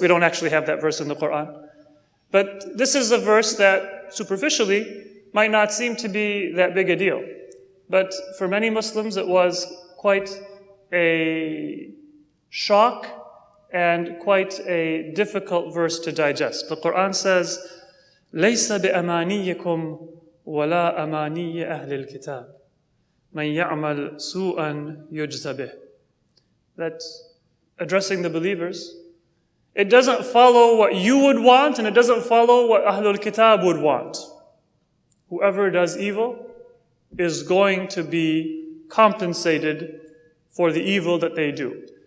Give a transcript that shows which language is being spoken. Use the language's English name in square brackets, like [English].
[English] We don't actually have that verse in the Qur'an. But this is a verse that superficially might not seem to be that big a deal. But for many Muslims it was quite a shock and quite a difficult verse to digest. The Qur'an says, [Arabic] لَيْسَ بِأَمَانِيِّكُمْ وَلَا أَمَانِيِّ أَهْلِ الْكِتَابِ مَنْ يَعْمَلْ سُوءًا يُجْزَ بِهِ. [English] That's addressing the believers. It doesn't follow what you would want, and it doesn't follow what Ahlul Kitab would want. Whoever does evil is going to be compensated for the evil that they do.